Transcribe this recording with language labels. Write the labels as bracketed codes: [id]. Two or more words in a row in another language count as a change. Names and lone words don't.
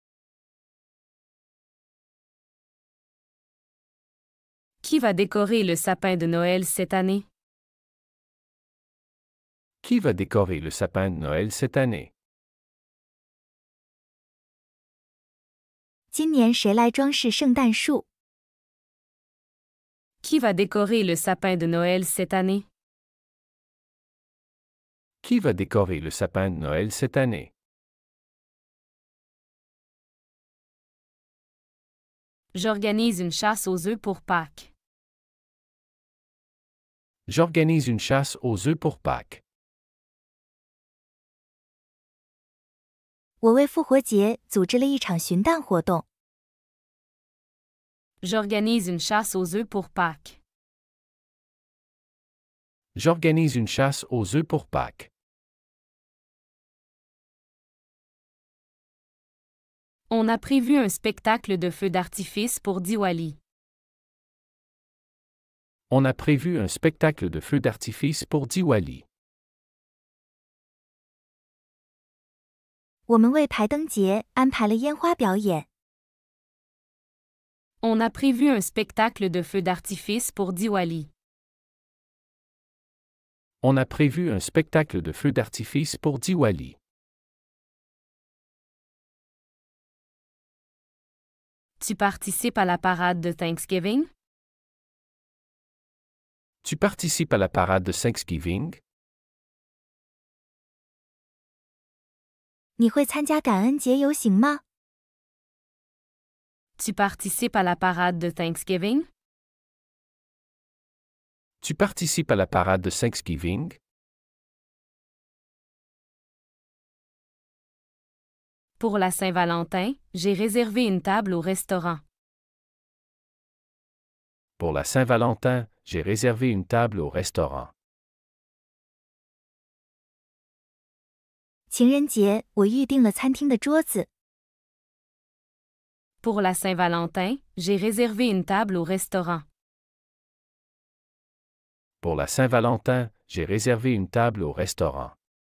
[fr] Qui va décorer le sapin de Noël cette année? Qui va décorer le sapin de Noël cette année? [zh] 今年谁来装饰圣诞树？ [fr] Qui va décorer le sapin de Noël cette année? Qui va décorer le sapin de Noël cette année? J'organise une chasse aux œufs pour Pâques. J'organise une chasse aux œufs pour Pâques. [zh] 我为复活节组织了一场寻蛋活动。 [fr] J'organise une chasse aux œufs pour Pâques. J'organise une chasse aux œufs pour Pâques. On a prévu un spectacle de feux d'artifice pour Diwali. On a prévu un spectacle de feux d'artifice pour Diwali. [zh] 我们为排灯节安排了烟花表演。 [fr] On a prévu un spectacle de feux d'artifice pour Diwali. On a prévu un spectacle de feux d'artifice pour Diwali. Tu participes à la parade de Thanksgiving? Tu participes à la parade de Thanksgiving? [zh] 你会参加感恩节游行吗？ [fr] Tu participes à la parade de Thanksgiving? Tu participes à la parade de Thanksgiving? Pour la Saint-Valentin, j'ai réservé une table au restaurant. Pour la Saint-Valentin, j'ai réservé une table au restaurant. [zh] 情人节我预订了餐厅的桌子。 [fr] Pour la Saint-Valentin, j'ai réservé une table au restaurant. Pour la Saint-Valentin, j'ai réservé une table au restaurant.